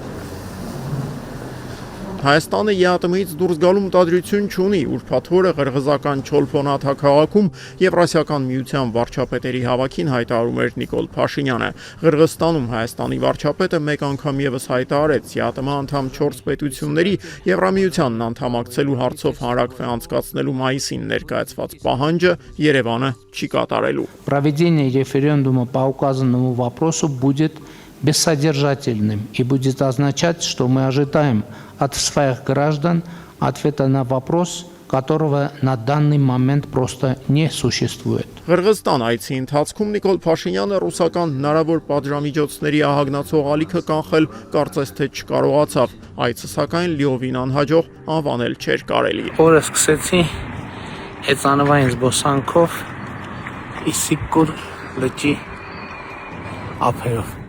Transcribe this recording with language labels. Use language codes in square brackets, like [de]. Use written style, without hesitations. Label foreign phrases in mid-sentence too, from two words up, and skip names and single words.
[hy] Հայաստանը ԵԱՏՄ-ից դուրս գալու մտադրություն չունի, ուրբաթ օրը Ղրղզական Չոլփոնաթա քաղաքում Եվրասիական միության վարչապետերի հավաքին հայտարարում էր Նիկոլ Փաշինյանը։ Ղրղստանում Հայաստանի վարչապետը մեկ անգամ եւս հայտարարեց ԵԱՏՄ անդամ 4 պետությունների Եվրամիությանն անդամակցելու հարցով հանրակրվե անցկացնելու մայիսին ներկայացված պահանջը Երևանը չի կատարելու։ [ru] Проведение референдума по указанному вопросу будет бессодержательным и будет означать, что мы ожидаем от своих граждан ответа на вопрос, которого на данный момент просто не существует. [hy] Ղրղստան այցի ընթացքում Նիկոլ Փաշինյանը ռուսական հնարավոր պատժամիջոցների ահագնացող ալիքը կանխել կարծես թե չկարողացավ, այցը սակայն լիովին անհաջող անվանել չէր կարելի։ Օրը սկսեցի հեծանվային զբոսանքով Իսիկուր լճի ափերով։